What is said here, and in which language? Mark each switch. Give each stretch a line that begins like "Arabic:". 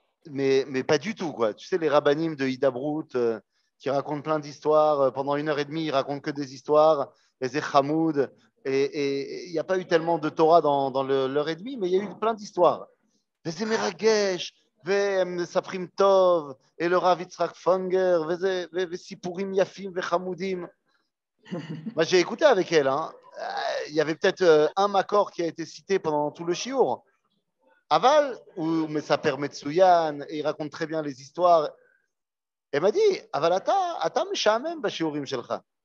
French: Mais pas du tout, quoi. Tu sais, les Rabbanim de Hidabrut qui racontent plein d'histoires. Pendant 1h30, ils racontent que des histoires. Les Echamoud. Et il n'y a pas eu tellement de Torah dans l'heure et demie, mais il y a eu plein d'histoires.
Hebrew: וזה מרגש, ומספרים טוב, et le Rav Yitzhak Fonger, וסיפורים יפים וחמודים.
French: Moi, j'ai écouté avec elle. Il y avait peut-être un makor qui a été cité pendant tout le shiur.
Hebrew: Aval, ou Mesaper Metsuyan,
French: et il raconte très bien les histoires. Elle m'a dit,
Hebrew: Aval, ata משעמם בשיעורים שלך.